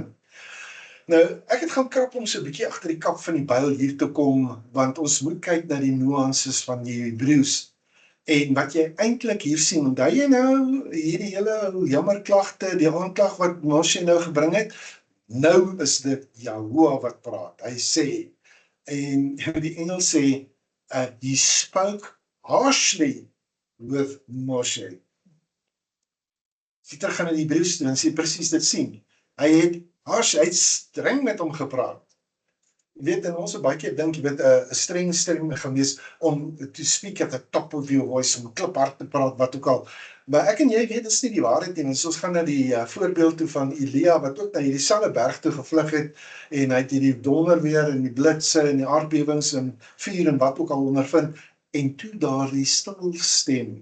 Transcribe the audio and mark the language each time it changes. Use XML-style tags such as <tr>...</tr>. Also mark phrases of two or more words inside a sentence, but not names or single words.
<af>Nou, ek het gaan krap om so 'n bietjie agter die kap van die Bybel hier te kom, want ons moet kyk na die nuances van die Hebreëus. En wat jy eintlik hier sien, onthou jy nou hierdie hele jammerklagte, die aanklag wat Moshe nou gebring het, nou is dit Jahoua wat praat. Hy sê, en die Engel sê,</af> <en>he spoke harshly with Moshe.</en> <af>As jy terug gaan in die Hebreëus toe, en sê presies dit sien. Hy het streng met hom gepraat. Jy weet, en ons baie keer dink, jy weet, 'n streng gewees om</af> <en>to speak at the top of your voice,</en> <af>om kliphard te praat, wat ook al. Maar ek en jy weet, dit is nie die waarheid nie. Ons gaan na die voorbeeld toe van Elia, wat ook na hierdie selfde berg toe gevlug het, en hy het hierdie donderweer, en die blitse, en die aardbewings, en vuur, en wat ook al ondervind, en toe daar die stil stem.</af>